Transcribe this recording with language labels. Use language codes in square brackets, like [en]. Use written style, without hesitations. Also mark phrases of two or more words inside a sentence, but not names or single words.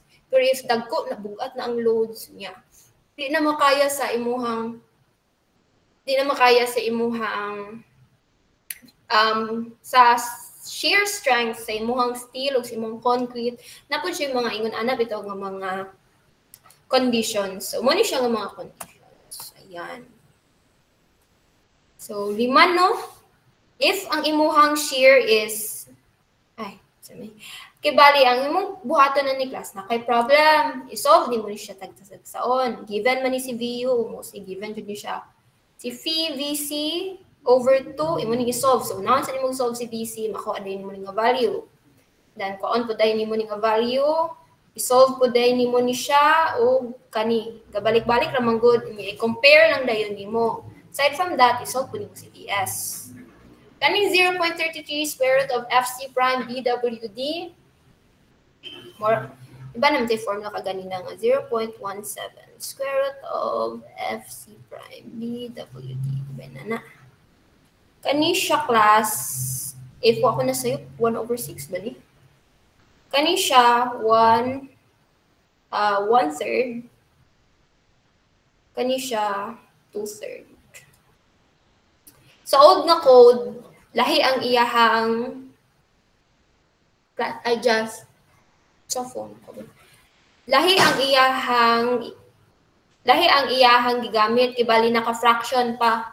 [ceb] Pero if dagko na bugat na ang loads niya, di na makaya sa imuhang sa [en] shear strength [ceb] sa imuhang steel o sa imong concrete, napod siya mga ingon ana bitaw nga mga conditions. So, muna siya nga mga conditions. Ayan. So, 5, no? If ang imuhang shear is, kibali, ang imong buhaton na ni class na kay problem, isolve ni mo ni siya tagtasagsaon. Given man ni si VU, mostly given jud ni siya. Si phi VC over 2, imo ni i-solve. So, unahan sa nimong solve si VC, makuha din mo ni nga value. Then, kuon po dahil ni mo ni nga value, i-solve po dahil ni mo ni siya, o kani, gabalik-balik ramang good, i-compare lang dahil ni mo. [en] Aside from that, [ceb] i-solve po ni mo si DS. [en] Kaning 0.33 square root of FC prime BWD. More, [tl] iba naman tayo formula kaganina nga. [en] 0.17 square root of FC prime BWD. [ceb] Iba na. Kani siya class, if ako na sa'yo, 1/6 ba ni? Kani siya 1/3. Kani siya 2/3. Sa old na code, lahi ang iyahang lahi ang iyahang gigamit ibali naka-fraction pa.